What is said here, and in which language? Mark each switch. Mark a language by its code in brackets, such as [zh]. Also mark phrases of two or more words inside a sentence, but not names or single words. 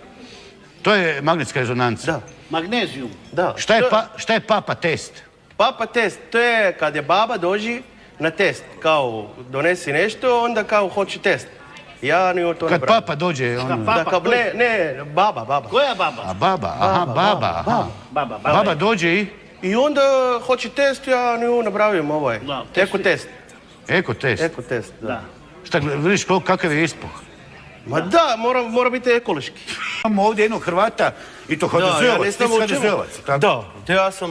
[bs] To je magnetska rezonanca. Da. Magnezijum. Da. Šta je papa test? Papa test, to je kad je baba dođi na test, kao donesi nešto, onda kao hoće test. Ja ni to ne Kad branim. papa dođe, on... Papa Da, kao, dođe. ne, baba. Koja baba? A baba, aha, baba, aha. Baba. Baba dođe i... I onda hoće test, ja ni napravim ovaj. Da, Eko test. Eko test. Eko test, da. Šta, vidiš kakav je ispuh? Ma da, mora biti ekološki. Imamo ovdje jednog Hrvata i to HDZ-ovac, ti si HDZ-ovac. tako? Da, to ja sam...